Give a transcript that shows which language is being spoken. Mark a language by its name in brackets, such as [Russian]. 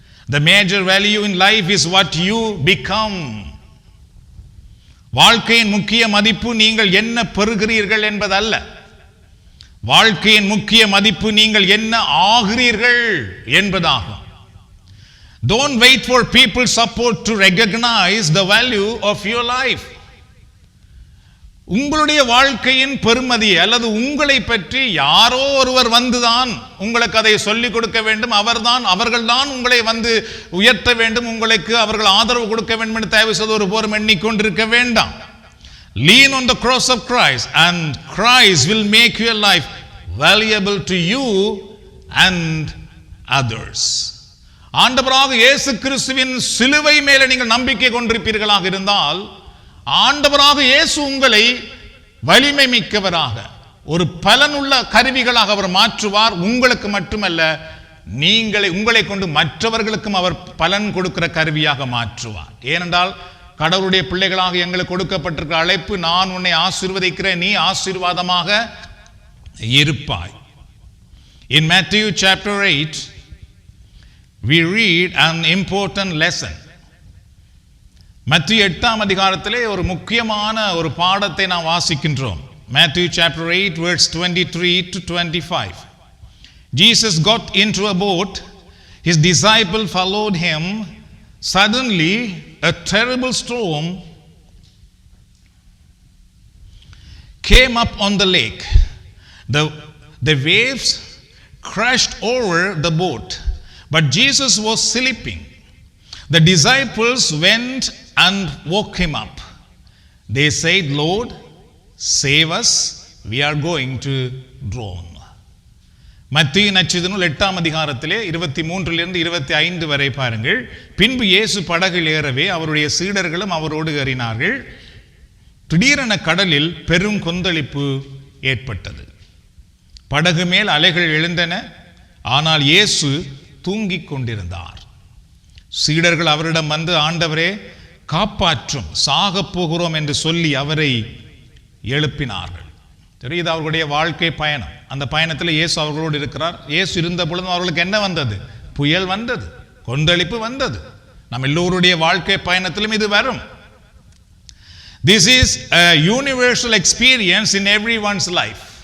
[English] The major value in life is what you become. [Tamil] வாழ்க்கையின் முக்கிய மதிப்பு நீங்கள் என்ன பெறுகிறீர்கள் என்பதல்ல. வாழ்க்கையின் முக்கிய மதிப்பு நீங்கள் என்ன ஆகிறீர்கள் என்பதாகும். [English] Don't wait for people's support to recognize the value of your life. [Tamil] உங்களுடைய வாழ்க்கையின் பெருமதி அல்லது உங்களை பற்றி யாரோ ஒருவர் வந்துதான் உங்களுக்கு அதை சொல்லிக் கொடுக்க வேண்டும், அவர்கள்தான் உங்களை வந்து உயர்த்த வேண்டும், உங்களுக்கு அவர்கள் ஆதரவு கொடுக்க வேண்டும் என்று தயவு செய்து ஒருபோதும் எண்ணிக்கொண்டிருக்க வேண்டாம். [English] Lean on the cross of Christ and Christ will make your life valuable to you and others. [Tamil] ஆண்டவராக இயேசு கிறிஸ்துவின் சிலுவை மேலே நீங்கள் நம்பிக்கை கொண்டிருப்பீர்களாக இருந்தால் ஆண்டவராக இயேசு உங்களை வலிமை மிக்கவராக, ஒரு பலனுள்ள கருவிகளாக அவர் மாற்றுவார். உங்களுக்கு மட்டுமல்ல, உங்களை கொண்டு மற்றவர்களுக்கும் அவர் பலன் கொடுக்கிற கருவியாக மாற்றுவார். ஏனென்றால் கடவுளுடைய பிள்ளைகளாக எங்களுக்கு கொடுக்கப்பட்டிருக்கிற அழைப்பு, நான் உன்னை ஆசீர்வதிக்கிறேன், நீ ஆசீர்வாதமாக இருப்பாய். [English] In Matthew chapter 8 we read an important lesson. [Tamil] மத்திய 8ஆம் அதிகாரத்திலே ஒரு முக்கியமான ஒரு பாடத்தை நாம் வாசிக்கின்றோம். [English] Matthew chapter 8 verse 23 to 25. Jesus got into a boat, his disciples followed him. Suddenly a terrible storm came up on the lake. The waves crashed over the boat, but Jesus was sleeping. The disciples went and woke him up. They said, Lord, save us, we are going to drown. [Tamil] மத்தேயு நற்செய்தி நூல் 8ஆம் அதிகாரத்திலே 23 to 25 வரை பாருங்கள். பின்பு இயேசு படகில் ஏறவே அவருடைய சீடர்களும் அவரோடு ஏறினார்கள். திடீரென கடலில் பெரும் கொந்தளிப்பு ஏற்பட்டது. படகு மேல் அலைகள் எழுந்தன, ஆனால் இயேசு தூங்கிக் கொண்டிருந்தார். சீடர்கள் அவரிடம் வந்து, ஆண்டவரே காப்பாற்றும், சாகப் போகிறோம் என்று சொல்லி அவரை எழுப்பினார்கள். தெரியுது, அவர்களுடைய வாழ்க்கை பயணம். அந்த பயணத்தில் இயேசு அவர்களோடு இருக்கிறார். இயேசு இருந்த பொழுதும் அவர்களுக்கு என்ன வந்தது? புயல் வந்தது, கொந்தளிப்பு வந்தது. நம் எல்லோருடைய வாழ்க்கை பயணத்திலும் இது வரும். [English] This is a universal experience in everyone's life.